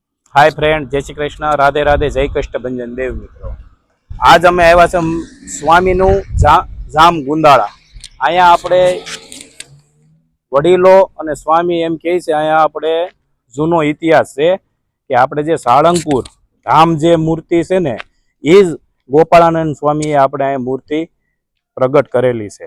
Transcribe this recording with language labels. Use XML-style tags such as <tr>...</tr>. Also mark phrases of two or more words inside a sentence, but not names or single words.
<en>Hi friend,</en> <hi>जय श्री कृष्ण, राधे राधे, जय कष्टभंजन देव मित्रों।</hi> <gu>आज અમે આવ્યા છે સ્વામીનું જામ ગુંદાળા। અહીંયા આપણે વડીલો અને સ્વામી એમ કહે છે, અહીંયા આપણે જૂનો ઇતિહાસ છે કે આપણે જે સાળંગપુર ધામ જે મૂર્તિ છે ને, એ જ ગોપાળાનંદ સ્વામીએ આપણે અહીંયા મૂર્તિ પ્રગટ કરેલી છે।</gu>